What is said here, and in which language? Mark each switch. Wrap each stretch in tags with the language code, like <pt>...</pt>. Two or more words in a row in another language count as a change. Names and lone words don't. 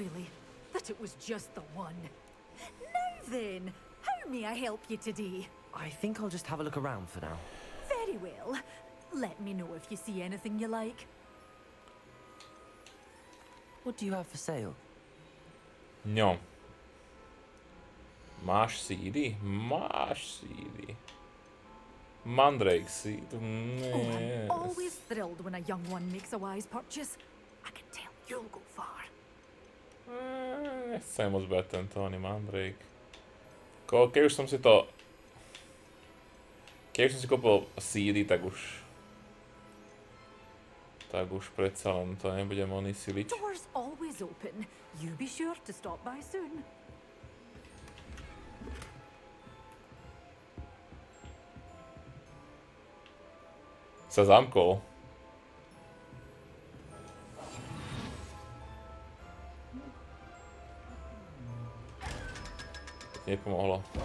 <en>The thought it was just the one. Now then, how may I help you today? I think I'll just have a look around for now. Very well. Let me know if you see anything you like. What do you have for sale? No.</en> <sk>Máš sídy? Máš sídy.</sk> <en>Mandrake seed. Oh, I'm Yes. always thrilled when a young one makes a wise purchase. I can tell you'll go far.</en> <sk>Nechcem moc brať tento ani Mandrake. Keď už som si to... Keď už som si kúpil sídy, tak už... Tak už predsa len to nebudem oni siliť.</sk> <en>Doors always open. You be sure to stop by soon.</en> <sk>Sa zamkol. Nepomohlo.</sk>